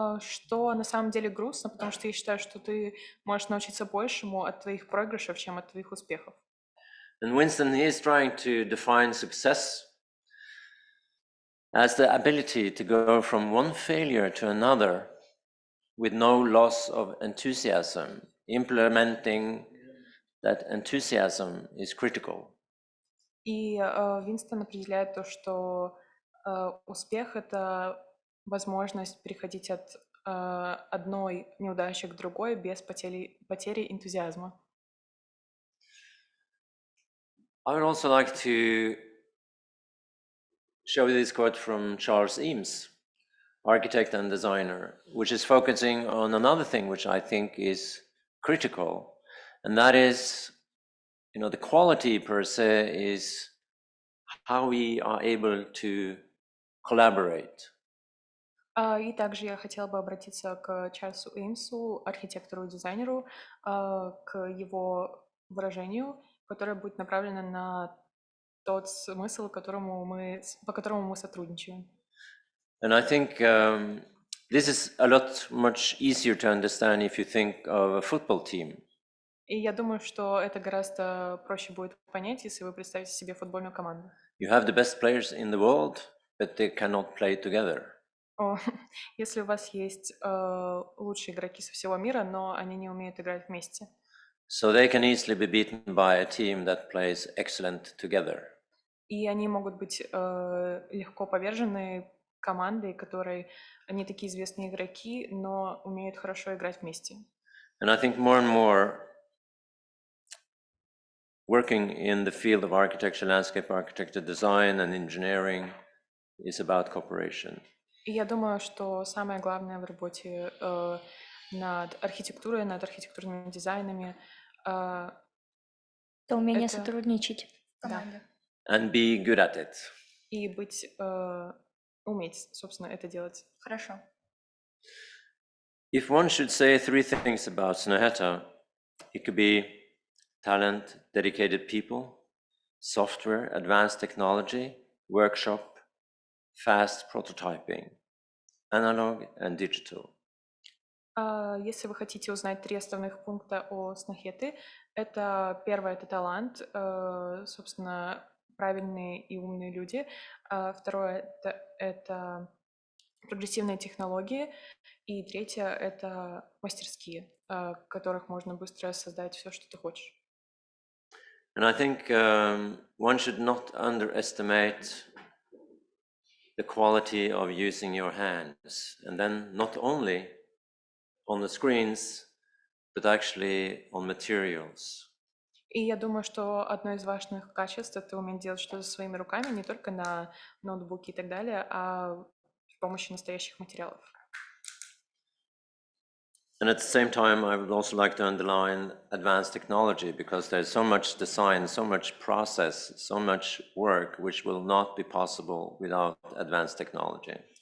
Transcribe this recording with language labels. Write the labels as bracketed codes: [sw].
[ru] Что на самом деле грустно, потому что я считаю, что ты можешь научиться большему от твоих проигрышев, чем от твоих успехов. [en] And Winston, he is trying to define success as the ability to go from one failure to another with no loss of enthusiasm. Implementing that enthusiasm is critical. [ru] И Винстон определяет то, что успех — это возможность переходить от одной неудачи к другой без потери энтузиазма. [en] I would also like to show this quote from Charles Eames, architect and designer, which is focusing on another thing which I think is critical, And that is, the quality per se is how we are able to collaborate. [ru] И также я хотела бы обратиться к Чарльзу Эймсу, архитектору и дизайнеру, к его выражению, которое будет направлено на тот смысл, по которому мы сотрудничаем. [en] And I think this is a lot much easier to understand if you think of a football team. [ru] И я думаю, что это гораздо проще будет понять, если вы представите себе футбольную команду. [en] You have the best players in the world, but they cannot play together. [ru] Если у вас есть лучшие игроки со всего мира, но они не умеют играть вместе. [en] So they can easily be beaten by a team that plays excellent together. [ru] И они могут быть легко повержены командой, которые не такие известные игроки, но умеют хорошо играть вместе. [en] And I think more and more working in the field of architecture, landscape architecture, design and engineering is about cooperation. [ru] И я думаю, что самое главное в работе над архитектурой, над архитектурными дизайнами Это умение Это- сотрудничать. Команда. [en] And be good at it. [ru] и быть, уметь, собственно, это делать. Хорошо. [en] If one should say three things about Snøhetta, it could be talent, dedicated people, software, advanced technology, workshop, fast prototyping, analog and digital. [ru] Если вы хотите узнать 3 основных пункта о Снохеты, это первое — это талант, собственно, правильные и умные люди. Второе — это прогрессивные технологии. И третье — это мастерские, в которых можно быстро создать все, что ты хочешь. [en] And I think one should not underestimate the quality of using your hands, and then not only on the screens, but actually on materials. [ru] И я думаю, что одно из важных качеств — это уметь делать что-то своими руками, не только на ноутбуке и так далее, а с помощью настоящих материалов. [en] And at the same time, I would also like to underline advanced technology, because there's so much design, so much process, so much work, which will not be possible without advanced technology.